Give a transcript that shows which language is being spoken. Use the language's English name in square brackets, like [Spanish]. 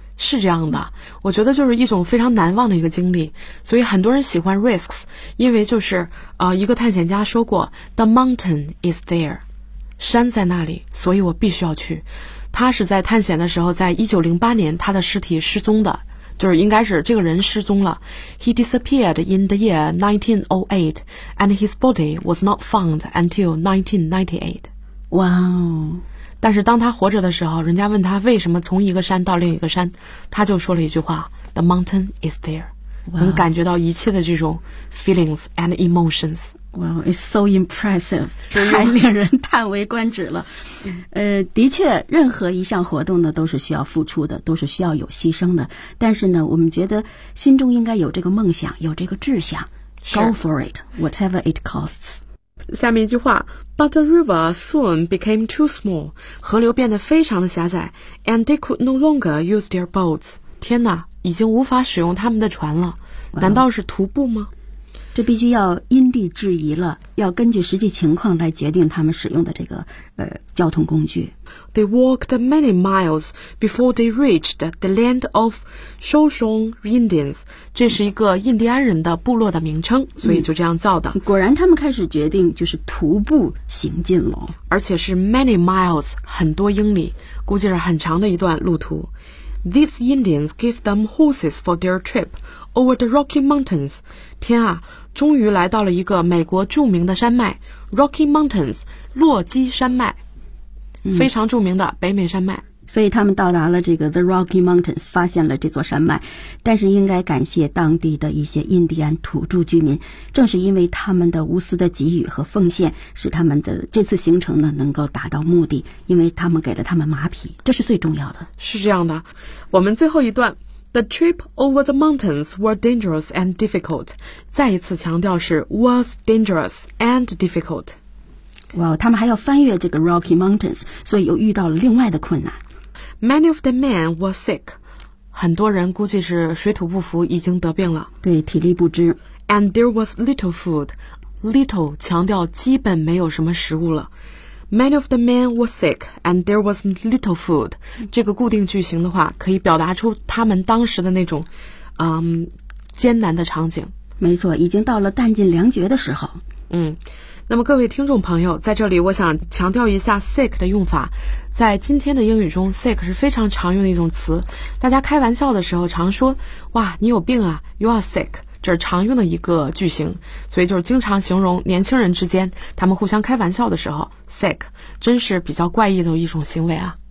[Chinese] 是这样的，我觉得就是一种非常难忘的一个经历，所以很多人喜欢 risks， 因为就是一个探险家说过 ， [English] The mountain is there， [Chinese] 山在那里，所以我必须要去。他是在探险的时候，在1908年，他的尸体失踪的。就是应该是这个人失踪了。 [English] He disappeared in the year 1908 and his body was not found until 1998. [Chinese] 哇哦！但是当他活着的时候，人家问他为什么从一个山到另一个山，他就说了一句话， [English] The mountain is there. [Chinese] 能感觉到一切的这种 [English] feelings and emotions. Well, it's so impressive. [Chinese] 太令人叹为观止了。的确任何一项活动呢都是需要付出的，都是需要有牺牲的。但是呢我们觉得心中应该有这个梦想，有这个志向。 [English] Go for it, whatever it costs. [Chinese] 下面一句话， [English] But the river soon became too small. [Chinese] 河流变得非常的狭窄， [English] and they could no longer use their boats. [Chinese] 天哪，已经无法使用他们的船了。难道是徒步吗？这必须要因地制宜了，要根据实际情况来决定他们使用的这个交通工具。 [English] They walked many miles before they reached the land of Shoshone Indians. [Chinese] 这是一个印第安人的部落的名称，所以就这样造的。果然他们开始决定就是徒步行进了，而且是 many miles， 很多英里，估计是很长的一段路途。 [English] These Indians gave them horses for their trip over the Rocky Mountains. [Chinese] 天啊，终于来到了一个美国著名的山脉 ,Rocky Mountains, 洛基山脉、非常著名的北美山脉。所以他们到达了这个 The Rocky Mountains, 发现了这座山脉，但是应该感谢当地的一些印第安土著居民，正是因为他们的无私的给予和奉献，使他们的这次行程呢能够达到目的，因为他们给了他们马匹，这是最重要的。是这样的，我们最后一段 [English] The trip over the mountains were dangerous and difficult. [Chinese] 再一次强调是 [English] was dangerous and difficult. [Chinese] 哇，他们还要翻越这个 Rocky Mountains, 所以又遇到了另外的困难。 [English] Many of the men were sick. [Chinese] 很多人估计是水土不服，已经得病了。对，体力不支。 [English] And there was little food. Little [Chinese] 强调基本没有什么食物了。 [English] Many of the men were sick, and there was little food. [Chinese] 这个固定句型的话，可以表达出他们当时的那种，艰难的场景。没错，已经到了弹尽粮绝的时候。那么各位听众朋友，在这里我想强调一下 sick 的用法。在今天的英语中， sick 是非常常用的一种词，大家开玩笑的时候常说，哇，你有病啊， [English] you are sick， [Chinese] 这是常用的一个句型，所以就是经常形容年轻人之间他们互相开玩笑的时候， sick 真是比较怪异的一种行为啊。